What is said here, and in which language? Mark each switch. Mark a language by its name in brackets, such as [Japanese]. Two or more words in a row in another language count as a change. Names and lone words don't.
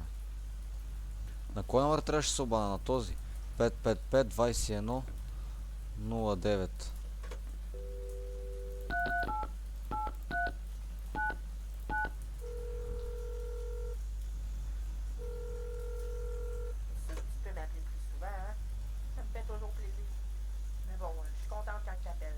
[Bulgarian] На кой номер трябваше да се обана? На този? 555-21-09. [French] Tu peux m'appeler plus souvent, hein? Ça me fait toujours plaisir. Mais bon, je suis contente quand tu appelles.